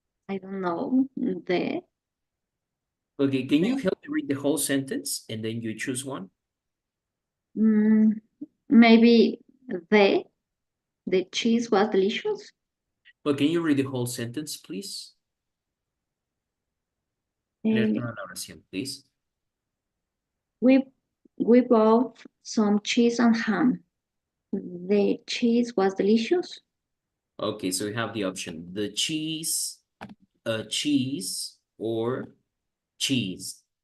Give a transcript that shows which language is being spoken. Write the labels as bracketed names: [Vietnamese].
[English] I don't know. The. Okay, can you help me read the whole sentence and then you choose one? Maybe the cheese was delicious. Well, can you read the whole sentence, please? [Spanish] Leer toda la oración, please. [English] We bought some cheese and ham. The cheese was delicious. Okay, so we have the option, the cheese, a cheese, or cheese.